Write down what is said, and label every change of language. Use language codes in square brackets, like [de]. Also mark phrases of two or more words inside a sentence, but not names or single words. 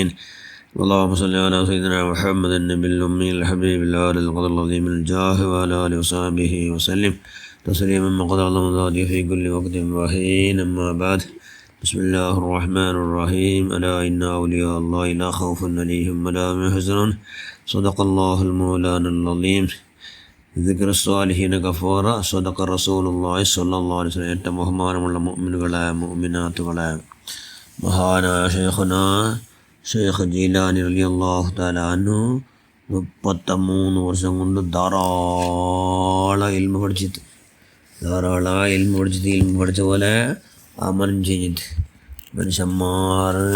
[ar] اللهم صل على سيدنا محمد النبي الأمي الحبيب العالي القدر العظيم الجاه وعلى آله وصحبه وسلم تسليما مقدار الله في كل وقت وحين. أما بعد، بسم الله الرحمن الرحيم. ألا إن أولياء الله لا خوف عليهم ولا هم يحزنون. صدق الله المولانا العظيم. ذكر الصالحين كفارا. صدق رسول الله صلى الله عليه وسلم. [ml] ഏറ്റവും ബഹുമാനമുള്ള മുഅ്മിനുകളായ മുഅ്മിനാത്തുകളായ മഹാനായ ഷെയ്ഖുനാ ഷെയ്ഖ് ജീലാനി [ar] رضي الله تعالى عنه [ml] 33 വർഷം കൊണ്ട് ധാരാളം ഇൽമു പഠിച്ചിട്ട് ഇൽമു പഠിച്ച പോലെ അമലും ചെയ്തിട്ട് മനുഷ്യന്മാർ